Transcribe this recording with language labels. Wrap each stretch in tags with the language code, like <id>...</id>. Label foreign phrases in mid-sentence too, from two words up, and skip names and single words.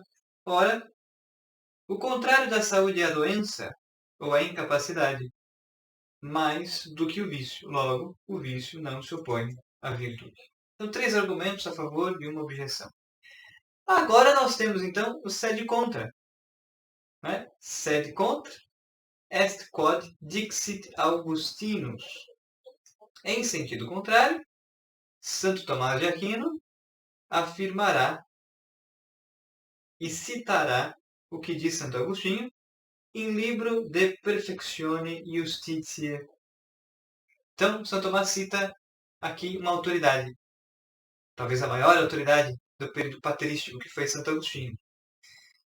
<pt>Ora, o contrário da saúde é a doença ou a incapacidade, mais do que o vício. Logo, o vício não se opõe à virtude. Então, 3 argumentos a favor e uma objeção. Agora nós temos, então, o</pt> <la>sed contra.</la> <pt>Né?</pt> <la>Sed contra est quod dixit Augustinus.</la> <pt>Em sentido contrário, Santo Tomás de Aquino afirmará e citará o que diz Santo Agostinho em livro De Perfectione Justitiae. Então, Santo Tomás cita aqui uma autoridade, talvez a maior autoridade do período patrístico, que foi Santo Agostinho.</pt>